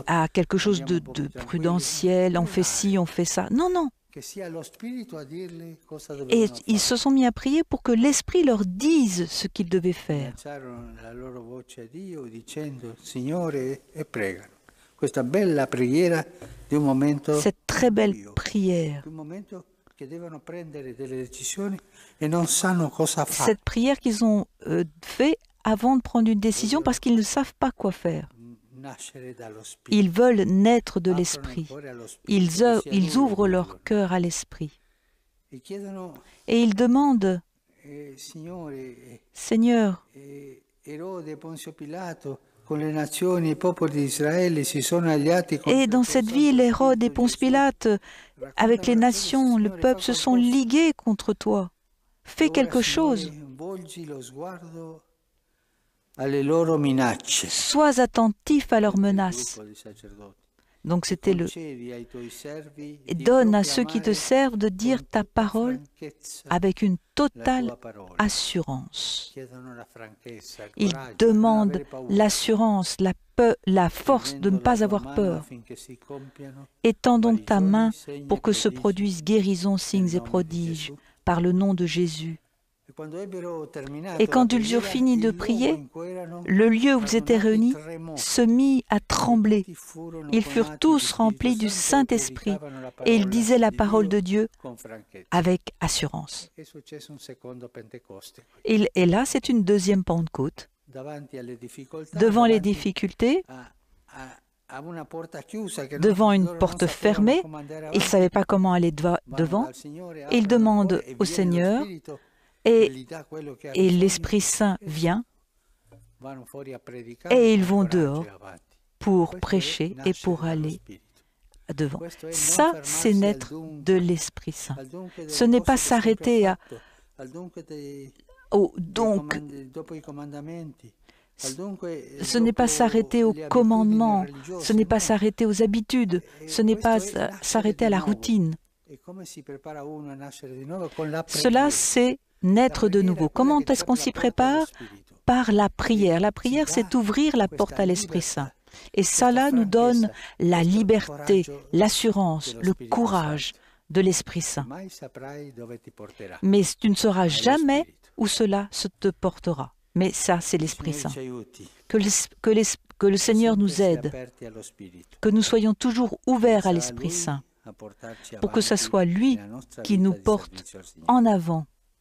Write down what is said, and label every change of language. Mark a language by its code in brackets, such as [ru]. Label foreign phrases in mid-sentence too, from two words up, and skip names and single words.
[fr] à quelque chose [it] andiamo un [fr] de [it] po' più tranquilli. [fr] prudentiel, on fait ci, on fait ça. Non, non. [it] Che sia lo Spirito a dirle cosa [fr] Et [it] dovevano [fr] ils [it] fare. [fr] se sont mis à prier pour que l'Esprit leur dise ce qu'ils devaient faire. [it] Alzarono la loro voce a Dio dicendo Signore e pregano. Questa bella preghiera di un momento [fr] Cette très belle [it] buio, [fr] prière, [it] di un momento che devono prendere delle decisioni e non sanno cosa fare. [fr] cette prière qu'ils ont fait avant de prendre une décision parce qu'ils ne savent pas quoi faire. [it] Nascere dallo Spirito. [fr] Ils veulent naître de [it] Aprono il [fr] l'Esprit. [it] cuore allo Spirito, [fr] Ils, [it] che sia [fr] ils [it] Lui a [fr] ouvrent leur [it] dirglielo. [fr] cœur à l'Esprit. [it] E chiedono [fr] Et ils demandent, [it] Signore, [fr] Seigneur, [it] Erode, Ponzio Pilato, con le nazioni e i popoli di Israele si sono alliati contro [fr] et [it] il [fr] dans [it] tuo [fr] cette [it] santo [fr] ville, Hérode et [it] Spirito, [fr] Ponce [it] Gesù. [fr] Pilate, avec les [it] Raccontano [fr] nations, [it] la [fr] le [it] storia, [fr] peuple [it] Signore, [fr] se sont [it] fa qualcosa. [fr] ligués contre toi. Fais [it] E ora, [fr] quelque chose. [it] Signore, volgi lo sguardo alle loro minacce. [fr] Sois attentif à leurs [it] Il [fr] menaces. [it] gruppo di sacerdoti. [fr] Donc c'était le... [it] Concedi ai tuoi servi [fr] Et [it] di [fr] donne à ceux qui te [it] proclamare [fr] servent de dire [it] con [fr] ta [it] tutta [fr] parole [it] franchezza [fr] avec une [it] la [fr] totale [it] tua parola. [fr] assurance. [it] Chiedono la franchezza, il [fr] Ils [it] coraggio di non [fr] demandent [it] avere paura. [fr] l'assurance, la force de ne [it] Tendendo la [fr] pas [it] tua [fr] avoir [it] mano [fr] peur. [it] affinché si compiano [fr] Étends donc ta [it] guarigioni, [fr] main [it] segni [fr] pour [it] e [fr] que se [it] prodigi [fr] produisent guérisons, [it] nel [fr] signes et [it] nome di [fr] prodiges [it] Gesù. [fr] par le nom de Jésus. [it] E quando ebbero terminato [fr] Et [it] la [fr] quand ils eurent [it] preghiera, [fr] fini de [it] il luogo [fr] prier, [it] in cui erano [fr] le lieu où ils étaient [it] radunati [fr] réunis [it] tremò. [fr] se mit à [it] E [fr] trembler. [it] tutti furono [fr] Ils furent [it] colmati [fr] tous [it] di [fr] remplis [it] Spirito [fr] du [it] Santo e [fr] Saint-Esprit [it] predicavano la [fr] et ils [it] parola [fr] disaient la [it] di [fr] parole de [it] Dio [fr] Dieu [it] con franchezza. [fr] avec assurance. [it] È successo un secondo Pentecoste. [fr] Et là, c'est une deuxième Pentecôte. [it] Davanti alle difficoltà, [fr] Devant les [it] davanti [fr] difficultés, [it] a una porta chiusa che [fr] devant une [it] loro non [fr] porte [it] sapevano [fr] fermée, [it] come andare [fr] ils ne [it] avanti, [fr] savaient pas comment aller [it] vanno [fr] devant. [it] dal Signore, [fr] Ils [it] aprono il [fr] demandent [it] cuore e [fr] au [it] viene lo [fr] Seigneur [it] Spirito [fr] et, [it] gli dà quello che ha [fr] et [it] bisogno, [fr] l'Esprit Saint [it] e [fr] vient [it] vanno fuori a predicare [fr] et ils [it] con [fr] vont [it] coraggio [fr] dehors [it] e avanti. [fr] pour [it] Questo è [fr] prêcher et [it] nascere [fr] pour [it] dallo [fr] aller [it] Spirito. [fr] devant. [it] Questo è non [fr] Ça, c'est [it] fermarsi al [fr] naître [it] dunque, [fr] de l'Esprit Saint. [it] al dunque [fr] Ce [it] delle [fr] n'est [it] cose [fr] pas [it] che sempre ha [fr] s'arrêter [it] fatto, al dunque [fr] donc, [it] dopo i comandamenti, al dunque [fr] ce n'est pas [it] dopo [fr] s'arrêter aux [it] le abitudini [fr] commandements, [it] religiose, [fr] ce n'est pas [it] no. [fr] s'arrêter aux habitudes, [it] E [fr] ce n'est pas [it] questo è nascere [fr] s'arrêter à [it] di [fr] la [it] nuovo. [fr] routine. [it] E come si prepara uno a nascere di nuovo? Con la [fr] Cela, [it] preghiera. [fr] c'est [it] La [fr] naître de [it] preghiera [fr] nouveau. [it] è quella [fr] Comment [it] che [fr] est-ce qu'on [it] ti [fr] s'y [it] apre la porta allo [fr] prépare? [it] Spirito. [fr] Par la prière. La [it] Ci [fr] prière, [it] dà [fr] c'est ouvrir la [it] questa [fr] porte à l'Esprit [it] libertà, [fr] Saint. Et [it] questa [fr] cela nous donne [it] franchezza, [fr] la [it] questo [fr] liberté, [it] coraggio [fr] l'assurance, [it] dello [fr] le [it] Spirito [fr] courage [it] Santo. [fr] de l'Esprit [it] E [fr] Saint. [it] mai saprai dove ti porterà. [fr] Mais tu ne sauras [it] Ma è lo [fr] jamais [it] Spirito. [fr] où cela se te portera. Mais ça, c'est [it] Il [fr] l'Esprit [it] Signore [fr] Saint. [it] ci aiuti. [fr] Que le Seigneur [it] Sempre [fr] nous [it] si [fr] aide, [it] aperti allo Spirito. [fr] que nous soyons toujours ouverts à [it] Sarà [fr] l'Esprit [it] Lui [fr] Saint, [it] a portarci [fr] pour que ce [it] avanti [fr] soit lui [it] nella nostra [fr] qui [it] vita [fr] nous [it] di [fr] porte [it] servizio al Signore. [fr] en avant